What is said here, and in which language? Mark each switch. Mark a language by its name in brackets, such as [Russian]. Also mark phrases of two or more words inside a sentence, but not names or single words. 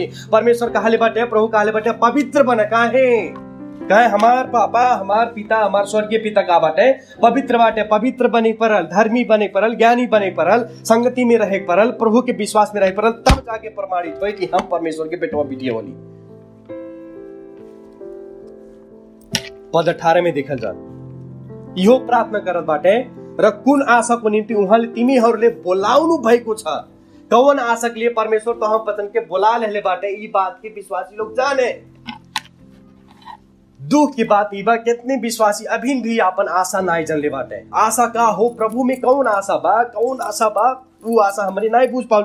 [Bhojpuri] परमेश्वर कहले बाटे, प्रभु कहले बाटे पवित्र बना। काहे हमार पापा, हमार पिता, हमार स्वर्गीय पिता का बाटे पवित्र बाटे, पवित्र बने परल, धर्मी बने परल, ज्ञानी बने परल, संगति में रहे परल, प्रभु के विश्वास में रहे परल, तब जाके प्रमाणित हो कि हम परमेश्वर के बेटवा बिटिया होली। पद 18 में देखल जा, इहो प्रार्थना करत बाटे [Nepali] र कुन आशा को निम्ति उहाँले तिमीहरूले बोलाउनु भएको छ। [Bhojpuri] कौन आशा के लिए परमेश्वर तो हम पतन के बोला लेले बाटे, ई बात के विश्वासी लोग जाने। दुख की बात ई बा कितने विश्वासी अभी भी अपन आशा नाई जन ले बाटे। आशा का हो प्रभु में, कौन आशा बा, कौन आशा बा, वो आशा हमरे नाई बुझ पाओ।